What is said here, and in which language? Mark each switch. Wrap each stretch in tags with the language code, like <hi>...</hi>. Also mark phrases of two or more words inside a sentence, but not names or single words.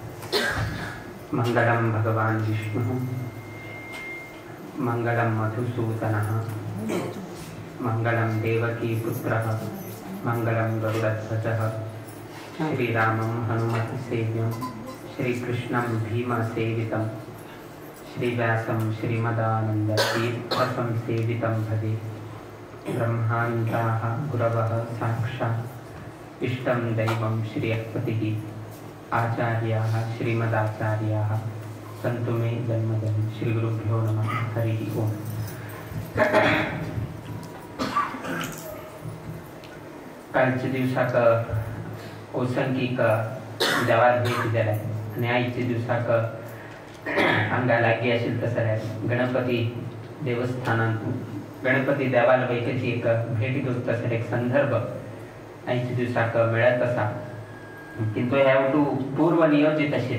<sa>मंगलम भगवान विष्णु मंगलम मधुसूदनः मंगलम देवकी पुत्रः मंगलम गरुडध्वजः श्रीरामं हनुमत्सेव्यं श्रीकृष्णं भीमसेवितं श्रीव्यासं श्रीमदानन्दतीर्थसंसेवितं भजे। ब्रह्माण्डाः गुरवः साक्षात् इष्टं दैवं श्रियःपतिः आचार्याः श्रीमदाचार्याः सन्तु मे जन्मजन्म। श्रीगुरुभ्यो नमः। हरिः ओम।</sa> <kok>कालच्या दिवसाक ओसंकीक देवाक भेट दिल्या आणि आईच्या दिवसाक हांगा लागीं आशिल्लो तसल्यार गणपती देवस्थानांत गणपती देवाला वयच्याची एक भेट घेवंक तसल्यार एक संदर्भ आयच्या दिवसाक मेळत आसा, किंतु हे पूर्व नियोजित आशिल्लें।</kok>